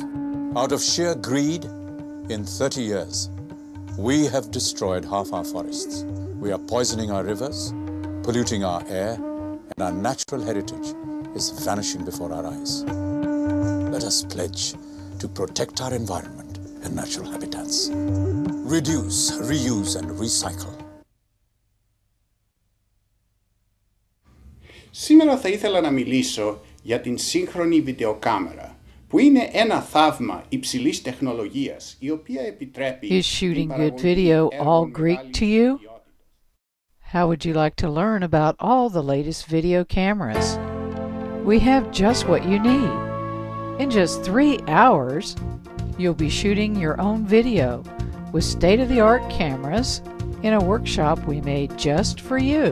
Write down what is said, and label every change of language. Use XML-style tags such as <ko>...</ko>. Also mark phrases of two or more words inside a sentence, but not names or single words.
<en>Out of sheer greed, in 30 years, we have destroyed half our forests. We are poisoning our rivers, polluting our air, and our natural heritage is vanishing before our eyes. Let us pledge to protect our environment and natural habitats. Reduce, reuse, and recycle.</en> <el>Σήμερα θα ήθελα να μιλήσω για την σύγχρονη βιντεοκάμερα, που είναι ένα θαύμα υψηλής τεχνολογίας, η οποία επιτρέπει...</el> <en>Is shooting good video all Greek to you? How would you like to learn about all the latest video cameras? We have just what you need. In just 3 hours, you'll be shooting your own video with state-of-the-art cameras in a workshop we made just for you.</en>